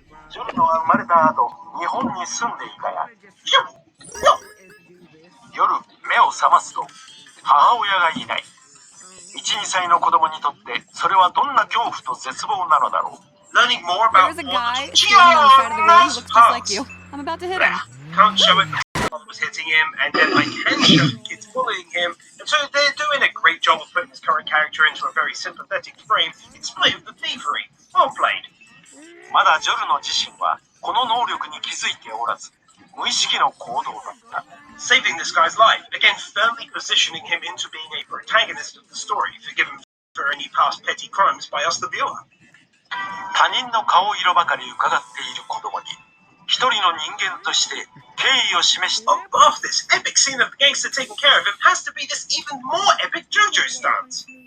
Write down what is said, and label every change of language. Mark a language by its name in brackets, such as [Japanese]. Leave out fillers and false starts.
[Japanese] ジョルノは生まれた後、日本に住んでいたや。夜目を覚ますと母親がいない。1、2歳の子供にとってそれはどんな恐怖と絶望なのだろう。 [English] Learning more about There's a guy standing on the side of the road who looks just like you. I'm about to hit him. Can't show it. was hitting him, and then like Henshaw kids bullying him, and so they're doing a great job of putting his current character into a very sympathetic frame in spite of the thievery. Well played. [Japanese] まだジョルノ自身はこの能力に気づいておらず、無意識の行動だった。 [English] Saving this guy's life, again firmly positioning him into being a protagonist of the story, forgiven for any past petty crimes by us the viewer. [Japanese] 他人の顔色ばかり伺っている子供に一人の人間として敬意を示して [English] Above this epic scene of the gangster taking care of him has to be this even more epic JoJo stance.